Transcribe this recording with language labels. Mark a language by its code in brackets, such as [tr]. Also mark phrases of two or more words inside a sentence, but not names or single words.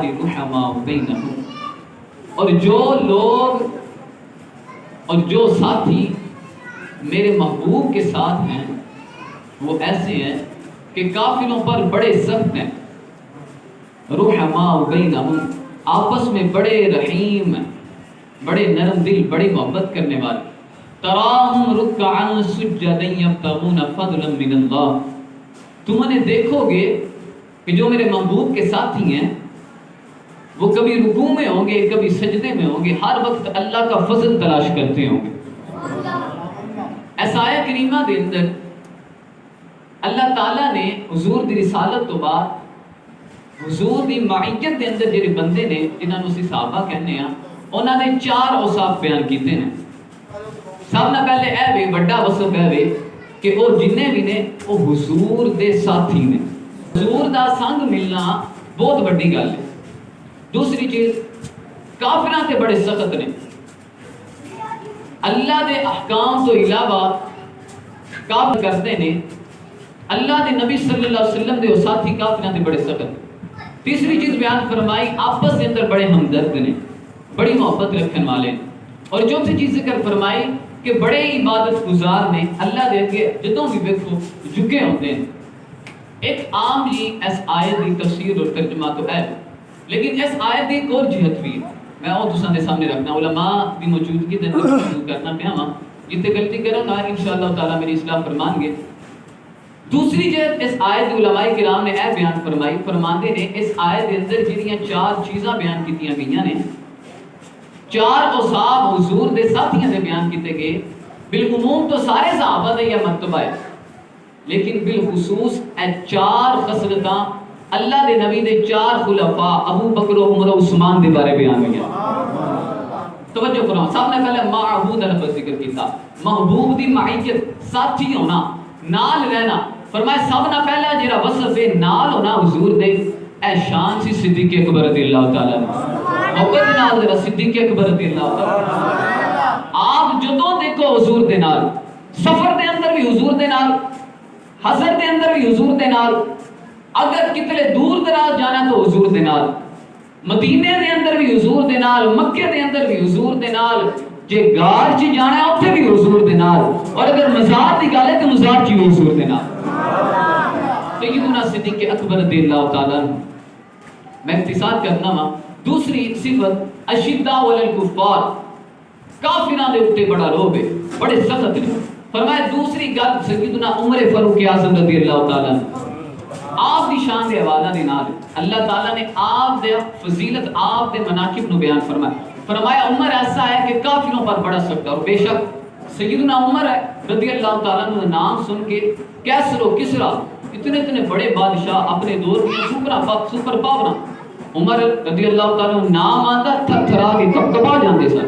[ar] رحماء بینہم [ur] اور جو لوگ اور جو ساتھی میرے محبوب کے ساتھ ہیں وہ ایسے ہیں کہ کافروں پر بڑے سخت ہیں [ar] رحماء بینہم [ur] آپس میں بڑے رحیم ہیں بڑے نرم دل بڑی محبت کرنے والے [ar] تراہم رکعا سجدا یبتغون فضلا من اللہ [ur] تم انہیں دیکھو گے کہ جو میرے محبوب کے ساتھی ہیں وہ کبھی رکوع میں ہوں گے کبھی سجدے میں ہوں گے ہر وقت اللہ کا فضل تلاش کرتے ہوں گے اس آیت کریمہ [pa] دے اندر [ur] اللہ تعالیٰ [pa] نے حضور دی رسالت تو بعد حضور دی معیت دے اندر جڑے بندے نے جنہاں نوں صحابہ کہنے ہیں انہاں نے 4 اوصاف بیان کیتے ہیں سب نے پہلے اے وے بڑا وصف ہے وے کہ وہ جننے بھی نے وہ حضور دے ساتھی نے حضور دا سنگ ملنا بہت بڑی گل ہے دوسری چیز کافراں تے بڑے سخت نے اللہ دے احکام تو علاوہ کافر کرتے نے اللہ دے نبی صلی اللہ علیہ وسلم دے ساتھی کافراں تے بڑے سخت تیسری چیز بیان فرمائی آپس کے اندر بڑے ہمدرد نے بڑی محبت رکھنے والے اور چوتھی چیز ذکر فرمائی کہ بڑے عبادت گزار نے اللہ دے کے جدوں بھی دیکھو جھکے ہوتے ہیں ایک عام جی [ur] اس آیت کی تفسیر اور ترجمہ تو ہے لیکن اس آیت کی ایک اور جہت بھی [pa] میں وہ تساں دے سامنے رکھنا علماء کی موجودگی دے اندر شروع کرنا پیا وا جتے غلطی کروں گا انشاءاللہ تعالی میری اصلاح فرمان گے دوسری جہت اس آیت علماء کرام نے اے بیان فرمائی فرماندے نے اس آیت دے اندر جڑیاں 4 چیزاں بیان کیتیاں گئیاں نے 4 اوصاف حضور دے ساتھیاں دے بیان کیتے گئے بالعموم تو سارے صحابہ دا یہ مرتبہ ہے لیکن بالخصوص اے 4 خصلتاں اللہ دے نبی دے 4 خلفاء ابو بکر و عمر و عثمان دے بارے بیان ہوئی ہیں توجہ کرو سب نے پہلے معبود لفظ ذکر کیتا محبوب دی معیت ساتھی ہونا نال رہنا فرمایا سب نے پہلا جڑا وصف ہے نال ہونا حضور دے اے شان سی صدیق اکبر رضی اللہ تعالی عنہ محبت نال ذرا صدیق اکبر رضی اللہ تعالی آپ جدوں دیکھو حضور دے نال سفر دے اندر بھی حضور دے نال حضر دے اندر بھی حضور دے نال اگر کتنے دور دراز جانا تو حضور دے نال مدینے دے اندر بھی حضور دے نال مکے دے اندر بھی حضور دے نال جے گار چ جانا ہے اوتھے بھی حضور دے نال اور اگر مزار دی گل ہے تے مزار چ حضور دے نال سیدنا صدیق اکبر رضی اللہ تعالی عنہ میں اختصار کرنا وا دوسری صفت [ar] اشداء علی الکفار، [pa] کافراں دے اوتے بڑا روب ہے، بڑے سخت نے. فرمایا دوسری گل سیدنا عمر فاروق اعظم رضی اللہ تعالی عنہ آپ دی شان دے حوالہ دے نال اللہ تعالیٰ نے آپ دے فضیلت آپ دے مناقب نو بیان فرمایا [ur] عمر ایسا ہے کہ کافروں پر بڑا سخت ہے. اور بے شک سیدنا عمر رضی اللہ تعالیٰ عنہ نام سن کے کیسر و کسرا اتنے بڑے بادشاہ اپنے دور کے سپر پاور عمر رضی اللہ تعالیٰ عنہ نام آتا تھر تھرا کے [pa] کپکپا جاندے سن.